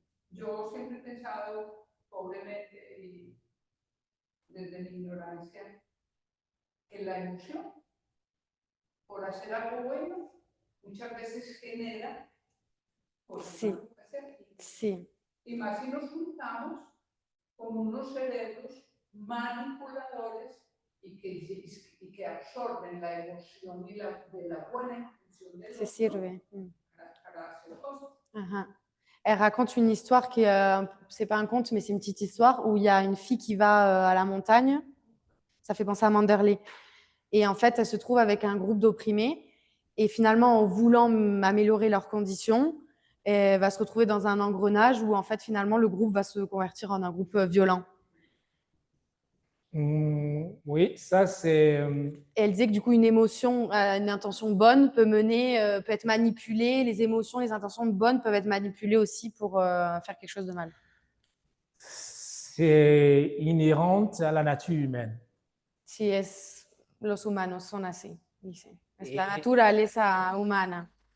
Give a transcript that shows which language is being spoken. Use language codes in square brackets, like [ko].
[es] Yo siempre he pensado, pobremente y desde mi ignorancia, que la emoción, por hacer algo bueno, muchas veces genera cosas Sí. malas que hacer. Sí. Y más si nos juntamos con unos cerebros manipuladores y que absorben la emoción y de la buena intención del Se otro sirve. para hacer cosas. Ajá. [fr] Elle raconte une histoire qui est, c'est pas un conte, mais c'est une petite histoire où il y a une fille qui va à la montagne. Ça fait penser à Manderley. Et en fait, elle se trouve avec un groupe d'opprimés. Et finalement, en voulant améliorer leurs conditions, elle va se retrouver dans un engrenage où en fait, finalement, le groupe va se convertir en un groupe violent. Oui, ça c'est... Et elle disait que du coup, une émotion, une intention bonne peut être manipulée. Les émotions, les intentions bonnes peuvent être manipulées aussi pour faire quelque chose de mal. C'est inhérent à la nature humaine. [es] Sí, los humanos son así, dice. Es la naturaleza humana.